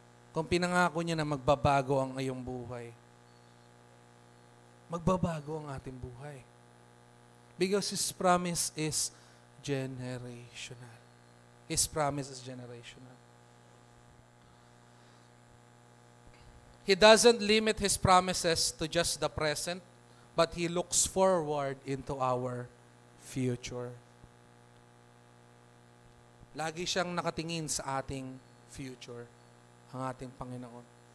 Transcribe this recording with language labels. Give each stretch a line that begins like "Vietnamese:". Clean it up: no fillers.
Filipino: Kung pinangako niya na magbabago ang iyong buhay, magbabago ang ating buhay.
English: Because His promise is generational. His promise is generational. He doesn't limit His promises to just the present, but He looks forward into our future.
Filipino: Lagi siyang nakatingin sa ating future, ang ating Panginoon.